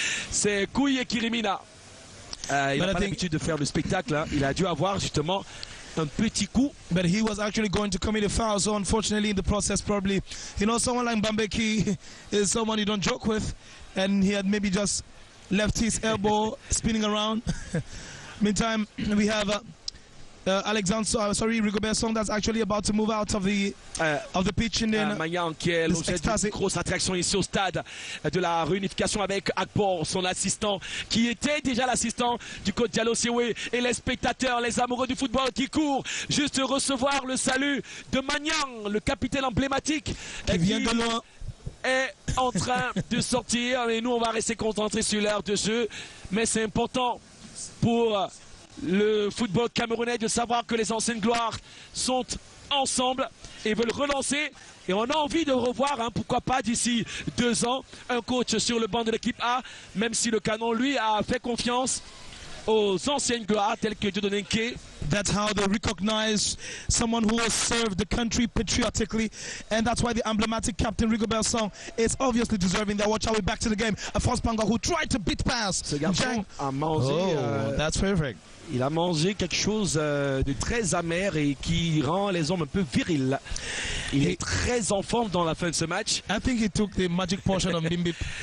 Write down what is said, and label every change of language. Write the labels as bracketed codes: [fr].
[fr] C'est Kouye Kirimina. Il n'a pas l'habitude de faire le spectacle. Hein. Il a dû avoir justement un petit coup. [en] But he was actually going to commit a foul, so unfortunately in the process probably, you know, someone like Mbambeki is someone you don't joke with, and he had maybe just left his elbow spinning around. Meantime, we have Rigobert Song that's actually about to move out of the pitch. [fr] Mayan qui est l'objet d'une grosse attraction ici au stade de la réunification, avec Akpor, son assistant, qui était déjà l'assistant du coach Diallo Siwe, et les spectateurs, les amoureux du football qui courent juste recevoir le salut de Magnan, le capitaine emblématique qui vient de loin, est en train de sortir. Et nous on va rester concentrés sur l'heure de jeu, mais c'est important pour le football camerounais de savoir que les anciennes gloires sont ensemble et veulent relancer. Et on a envie de revoir, pourquoi pas d'ici 2 ans, un coach sur le banc de l'équipe A, même si le Canon, lui, a fait confiance aux anciennes gloires telles que Dieudonné Nké. [en] That's how they recognize someone who has served the country patriotically, and that's why the emblematic captain Rigobert Song is obviously deserving that. Watch out, we're back to the game. France Panga who tried to beat pass. [fr] Ce garçon a mangé. [en] That's perfect. [fr] Il a mangé quelque chose de très amer et qui rend les hommes un peu virils. Il est très en forme dans la fin de ce match. [en] I think he took the magic portion of Bimbi.